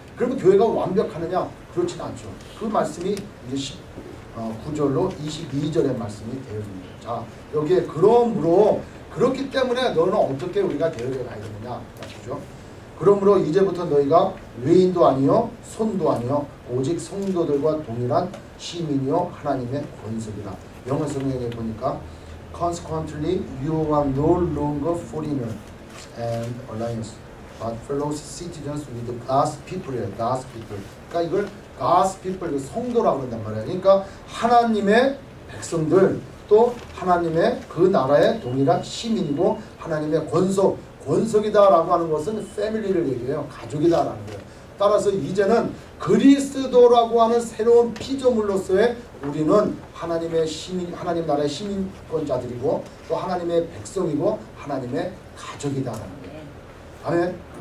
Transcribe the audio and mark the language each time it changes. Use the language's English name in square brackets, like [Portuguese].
[Korean] 그러면 교회가 완벽하느냐? 그렇진 않죠. 그 말씀이 이제 9절로 22절의 말씀이 되어집니다. 자, 여기에 그러므로 그렇기 때문에 너는 어떻게 우리가 되어져 가야 되느냐? 그죠? 그러므로 이제부터 너희가 외인도 아니요 손도 아니요 오직 성도들과 동일한 시민이요 하나님의 권속이라. 영어 성경에 보니까 [English] Consequently you are no longer foreigners and aliens but fellow citizens with God's people이에요. God's people. [Korean] 그러니까 이걸 God's people, 성도라고 그런단 말이에요. 그러니까 하나님의 백성들, 또 하나님의 그 나라의 동일한 시민이고 하나님의 권속이다라고 하는 것은 패밀리를 얘기해요. 가족이다라는 거예요. 따라서 이제는 그리스도라고 하는 새로운 피조물로서의 우리는 하나님의 시민, 하나님 나라의 시민권자들이고 또 하나님의 백성이고 하나님의 가족이다라는 거예요. 아멘.